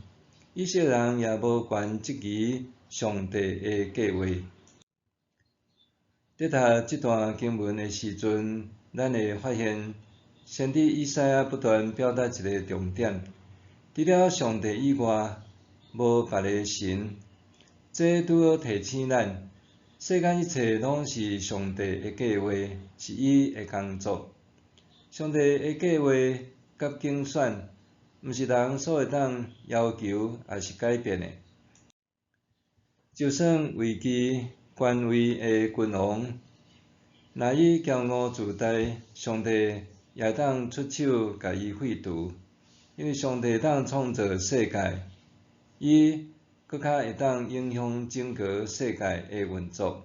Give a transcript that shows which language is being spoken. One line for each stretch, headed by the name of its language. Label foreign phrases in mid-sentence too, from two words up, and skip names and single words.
Min Nan Chinese: 以色列人也无权质疑上帝的计划。在读这段经文的时阵，咱会发现，先知以赛亚不断表达一个重点：除了上帝以外，无别个神。这拄好提醒咱，世间一切拢是上帝的计划，是伊的工作。上帝的计划甲竞选，毋是人所会当要求也是改变的。就算位居官位的君王，若伊骄傲自大，上帝也当出手甲伊废除，因为上帝当创造世界，伊搁较会当影响整个世界的运作。